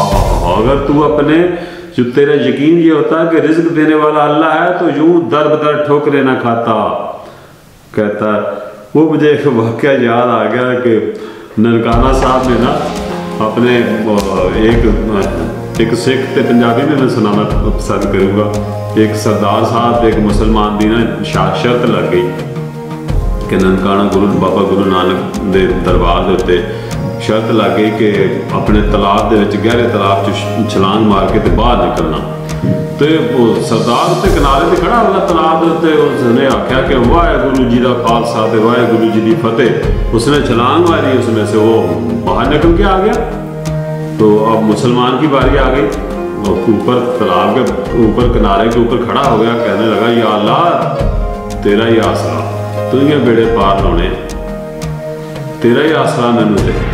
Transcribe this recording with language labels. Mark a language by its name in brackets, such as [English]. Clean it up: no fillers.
[Urdu] اگر تو اپنے جو تیرا یقین یہ ہوتا ہے کہ رزق دینے والا اللہ ہے تو یوں در بدر ٹھوکرے نہ کھاتا. کہتا ہے وہ مجھے ایک واقعہ یاد آ گیا کہ ننکانہ صاحب نے نا اپنے ایک سکھ تے پنجابی میں سنانا پسند کروں گا. [Punjabi] ایک سردار صاحب ایک مسلمان دی نا شرط لگ گئی کہ ننکانہ بابا گرو نانک دے دربار دے تے شرط لگ گئی کہ اپنے تالاب دے وچ گہرے تالاب چ چھلانگ مار کے تے باہر نکلنا. تے وہ سردار تے کنارے تے کھڑا ہوگا تالاب دے تے اس نے آکھیا کہ واہ گرو جی دا خالصہ تے واہ گرو جی دی فتح. [Urdu] اس نے چھلانگ ماری، اس میں سے وہ باہر نکل کے آ گیا. تو اب مسلمان کی باری آ گئی. اوپر تالاب کے اوپر کنارے کے اوپر کھڑا ہو گیا، کہنے لگا یا اللہ تیرا ہی آسرا، تو یہ بیڑے پار ہونے، [Punjabi] تیرا ہی آسرا مینوں دے.